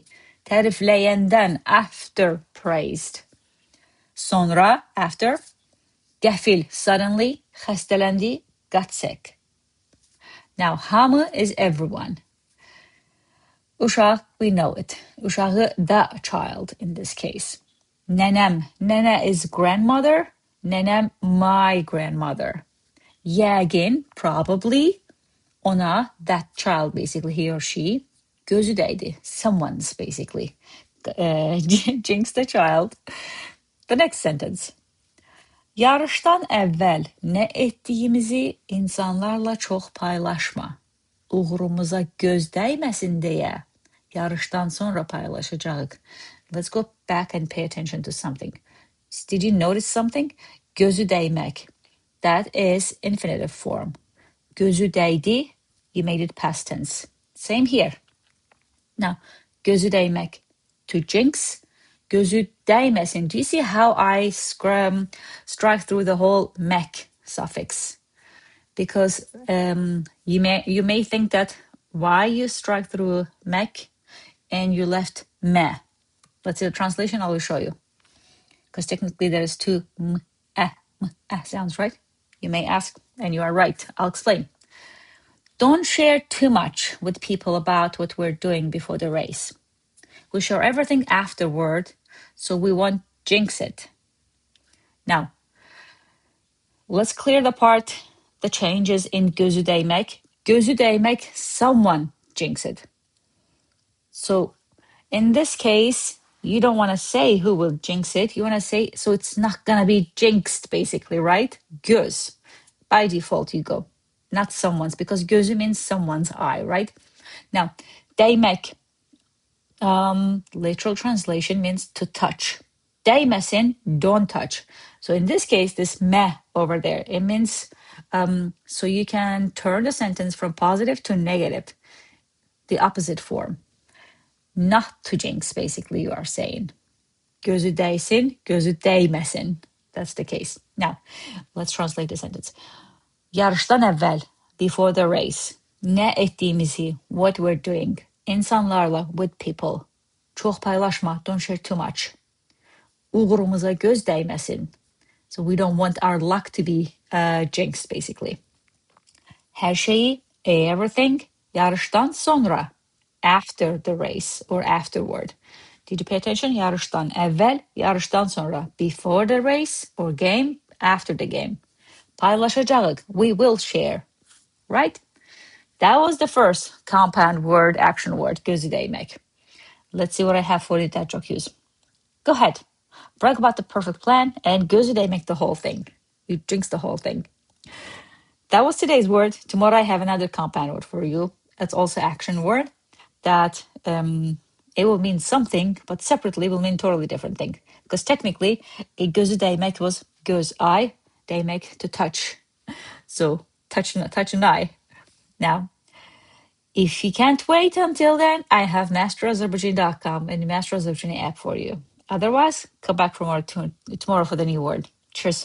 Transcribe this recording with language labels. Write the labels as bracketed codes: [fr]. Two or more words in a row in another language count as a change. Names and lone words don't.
[en] Tərifləyəndən, after praised. Sonra, after. Qəfil, suddenly. Xəstələndi, got sick. Now, hamı is everyone. Uşaq, we know it. Uşağı, the child in this case. [az] Nənəm, nənə [en] is grandmother. Nənəm, my grandmother. Yəqin, probably. Ona, that child, basically, he or she. [az] Gözü dəydi, [en] someone's, basically. Jinx the child. The next sentence. [az] Yarışdan əvvəl nə etdiyimizi insanlarla çox paylaşma. Uğurumuza göz dəyməsin deyə yarışdan sonra paylaşacağıq. [en] Let's go back and pay attention to something. Did you notice something? [az] Gözü dəymək. [en] That is infinitive form. [az] Gözü dəydi, [en] you made it past tense. Same here. Now, [az] gözü dəymək. [en] To jinx. [az] Gözü dəyməsin. [en] Do you see how I strike through the whole mek suffix? Because you may think that why you strike through mek and you left me. But in the translation, I will show you. Because technically there is two sounds, right? You may ask, and you are right. I'll explain. Don't share too much with people about what we're doing before the race. We share everything afterward, so we won't jinx it. Now, let's clear the changes in [az] gözü dəymək. Gözü dəymək, [en] someone jinx it. So, in this case, you don't want to say who will jinx it. You want to say, so it's not going to be jinxed, basically, right? Göz. By default, you go. Not someone's, because gözü means someone's eye, right? Now, dəymək. Literal translation means to touch. Dəyməsin, don't touch. So in this case, this me over there, it means, so you can turn the sentence from positive to negative, the opposite form. Not to jinx, basically, you are saying. [az] Gözü dəysin, gözü dəyməsin. [en] That's the case. Now, let's translate the sentence. [az] Yarışdan əvvəl, [en] before the race, [az] nə etdiyimizi, [en] what we're doing, insanlarla, with people. [az] Çox paylaşma, [en] don't share too much. [az] Uğurumuza göz dəyməsin. [en] So we don't want our luck to be jinxed, basically. [az] Hər şeyi, everything, yarışdan sonra, [en] after the race or afterward. Did you pay attention? [az] Yarışdan əvvəl, yarışdan sonra. [en] Before the race or game, after the game. Paylaşacağıq, we will share. Right? That was the first compound word, action word, [az] gözü dəymək. [en] Let's see what I have for you that joke use. Go ahead. Brag about the perfect plan and [az] gözü dəymək [en] the whole thing. You jinx the whole thing. That was today's word. Tomorrow I have another compound word for you. It's also action word that it will mean something, but separately will mean totally different thing. Because technically, [az] gözü değmek [en] was göz eye, değmek to touch. So touch an eye. Now, if you can't wait until then, I have masterazerbaijani.com and the Master Azerbaijani app for you. Otherwise, come back tomorrow for the new word. Cheers.